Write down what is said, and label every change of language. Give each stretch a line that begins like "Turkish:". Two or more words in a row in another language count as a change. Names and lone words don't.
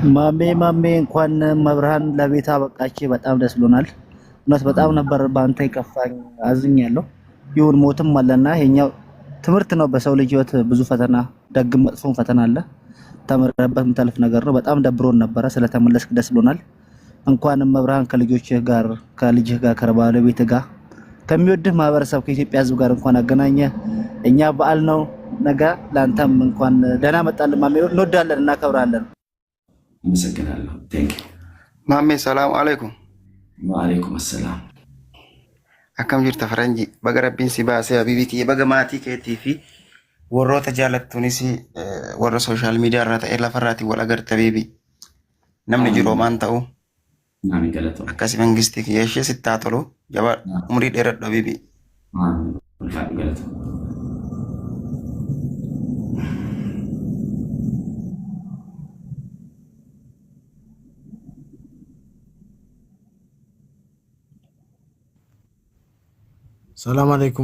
Amharic: ማሜ እንኳን መብርሃን ለቤታ በቃች። በጣም ደስ ብሎናል። እውነት በጣም ነበር በአንተ ይከፋኝ፣ አዝኛለሁ። ይሁን ሞትም አለና ይሄኛው ትምህርት ነው። በሰው ልጅ ህይወት ብዙ ፈተና፣ ደግም መጥፎም ፈተና አለ። ተምረህበት የምታልፍ ነገር ነው። በጣም ደብሮን ነበረ። ስለተመለስክ ደስ ብሎናል። እንኳንም መብርሃን ከልጆችህ ጋር ከልጅህ ጋር ከባለቤትህ ጋር ከሚወድህ ማህበረሰብ ከኢትዮጵያ ህዝብ ጋር እንኳን አገናኘ። እኛ በዓል ነው ነገ፣ ለአንተም እንኳን ደህና መጣልን ማሜ። እንወዳለን፣ እናከብራለን። አመሰግናለሁ።
English: thank you
Arabic: ማሜ። سلام عليكم። وعليكم السلام።
Oromo: akkam jirta faranji baga rabbiin si baasee habiibiti baga maatii keetii fi warroota jaalattuunis warra
English: sooshaal miidiyaa
Oromo: irraa ta'e lafarraati wal agarta beebi namni jiru maan ta'u akkasi mangistii kiyyeeshee sittaa tolu jaba umrii dheeradhu beebi.
Arabic: سلام عليكم።